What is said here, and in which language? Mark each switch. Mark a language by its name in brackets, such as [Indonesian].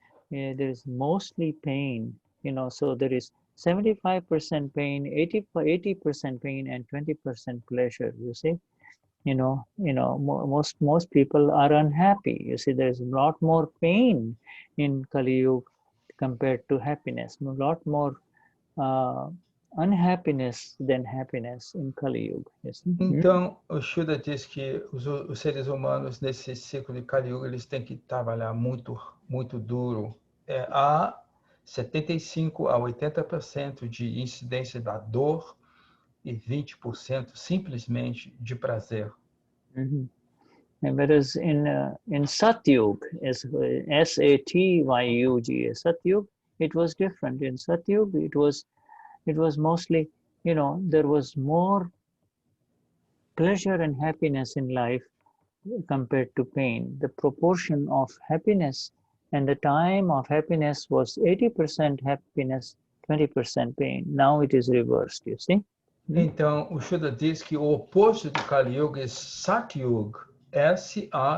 [English] There is mostly pain, so there is 75% pain, 80% pain, and 20% pleasure, you see. Most people are unhappy. You see, there is a lot more pain in Kali Yuga compared to happiness, a lot more unhappiness than happiness in Kali Yuga. Yes. [Portuguese] Então, o Shuddha diz que os seres humanos nesse ciclo de Kali Yuga, eles têm que trabalhar muito, muito duro. Há 75 a 80% de incidência da dor e 20% simplesmente de prazer. [English] Whereas in Satyug, S-A-T-Y-U-G, Satyug, it was different. In Satyug, it was mostly, there was more pleasure and happiness in life compared to pain. The proportion of happiness and the time of happiness was 80% happiness, 20% pain. Now it is reversed, you see. [Portuguese] Então, o Shuddha diz que o oposto de Kali Yuga é Satyug, S-A-T-Y-U-G.